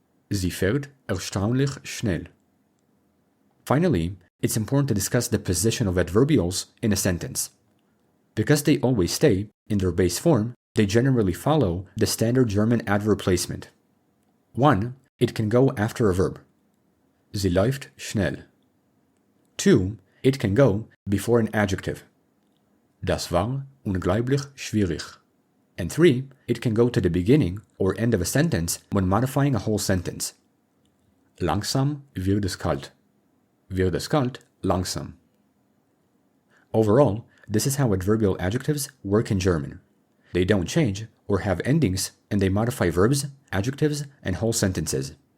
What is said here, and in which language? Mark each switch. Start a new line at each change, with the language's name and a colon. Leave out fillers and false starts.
German: Sie fährt erstaunlich schnell.
English: Finally, it's important to discuss the position of adverbials in a sentence. Because they always stay in their base form, they generally follow the standard German adverb placement. 1. It can go after a verb.
German: Sie läuft schnell.
English: 2. It can go before an adjective.
German: Das war unglaublich schwierig.
English: And 3. It can go to the beginning or end of a sentence when modifying a whole sentence.
German: Langsam wird es kalt. Wird es kalt, langsam.
English: Overall, this is how adverbial adjectives work in German. They don't change or have endings, and they modify verbs, adjectives, and whole sentences.